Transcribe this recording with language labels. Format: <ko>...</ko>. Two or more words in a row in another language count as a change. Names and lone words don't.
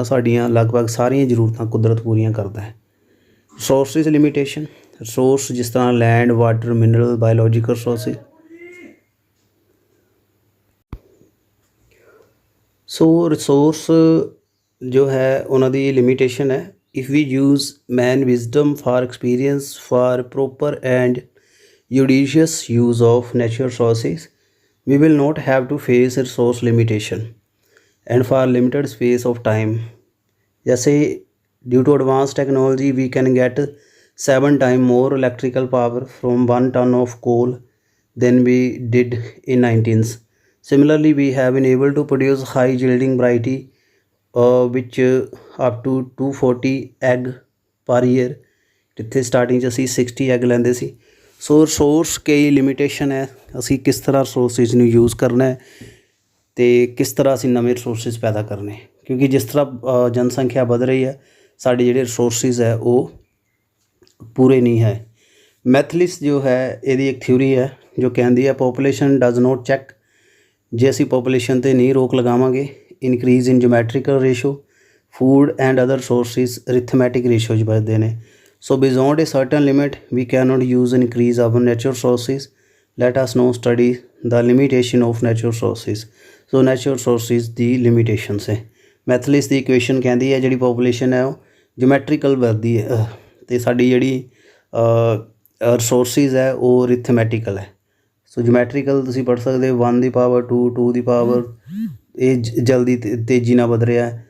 <pa>ਸਾਡੀਆਂ ਲਗਭਗ ਸਾਰੀਆਂ ਜ਼ਰੂਰਤਾਂ ਕੁਦਰਤ ਪੂਰੀਆਂ ਕਰਦਾ ਹੈ।</pa> <en>resources limitation, resource</en> <pa>ਜਿਸ ਤਰ੍ਹਾਂ</pa> <en>land, water, mineral, biological resources.</en> <pa>ਸੋ ਰਿਸੋਰਸ ਜੋ ਹੈ ਉਹਨਾਂ ਦੀ ਲਿਮੀਟੇਸ਼ਨ ਹੈ।</pa> <en>if we use man wisdom for experience for proper and judicious use of natural resources, we will not have to face resource limitation and for limited space of time. जैसे due to advanced technology we can get 7 times more electrical power from 1 ton of coal than we did in 19th. Similarly, we have been able to produce high yielding variety which up to 240 egg per year,</en> <pa>ਜਿੱਥੇ ਸਟਾਰਟਿੰਗ 'ਚ ਅਸੀਂ 60 ਐਗ ਲੈਂਦੇ ਸੀ। ਸੋ ਰਿਸੋਰਸ ਕਈ ਲਿਮੀਟੇਸ਼ਨ ਹੈ। ਅਸੀਂ ਕਿਸ ਤਰ੍ਹਾਂ ਰਿਸੋਰਸਿਸ ਨੂੰ ਯੂਜ਼ ਕਰਨਾ ਹੈ ਅਤੇ ਕਿਸ ਤਰ੍ਹਾਂ ਅਸੀਂ ਨਵੇਂ ਰਿਸੋਰਸਿਸ ਪੈਦਾ ਕਰਨੇ, ਕਿਉਂਕਿ ਜਿਸ ਤਰ੍ਹਾਂ ਜਨਸੰਖਿਆ ਵੱਧ ਰਹੀ ਹੈ, ਸਾਡੇ ਜਿਹੜੇ ਰਿਸੋਰਸਿਸ ਹੈ ਉਹ ਪੂਰੇ ਨਹੀਂ ਹੈ। ਮੈਥਲਿਸ ਜੋ ਹੈ, ਇਹਦੀ ਇੱਕ ਥਿਊਰੀ ਹੈ ਜੋ ਕਹਿੰਦੀ ਹੈ</pa> <en>population does not check.</en> <pa>ਜੇ ਅਸੀਂ ਪੋਪੂਲੇਸ਼ਨ 'ਤੇ ਨਹੀਂ ਰੋਕ ਲਗਾਵਾਂਗੇ,</pa> <en>increase in geometrical ratio, food and other resources arithmetic ratio</en> <pa>'ਚ ਵੱਧਦੇ ਨੇ।</pa> <en>So beyond a certain limit, we cannot use increase our natural resources. Let us now study the limitation of natural resources. So natural resources ਦੀ limitations ਹੈ।</en> <pa>ਮੈਥਲਿਸ ਦੀ ਇਕੁਏਸ਼ਨ ਕਹਿੰਦੀ ਹੈ ਜਿਹੜੀ ਪੋਪੂਲੇਸ਼ਨ ਹੈ ਉਹ ਜੋਮੈਟਰੀਕਲ ਵੱਧਦੀ ਹੈ ਅਤੇ ਸਾਡੀ ਜਿਹੜੀ ਰਿਸੋਰਸਿਸ ਹੈ ਉਹ ਅਰਿਥਮੈਟੀਕਲ ਹੈ। ਸੋ ਜੋਮੈਟਰੀਕਲ ਤੁਸੀਂ ਪੜ੍ਹ ਸਕਦੇ ਹੋ 1 ਦੀ ਪਾਵਰ 2, 2 ਦੀ ਪਾਵਰ, ਇਹ ਜਲਦੀ ਤੇਜ਼ੀ ਨਾਲ ਵੱਧ ਰਿਹਾ ਹੈ।</pa>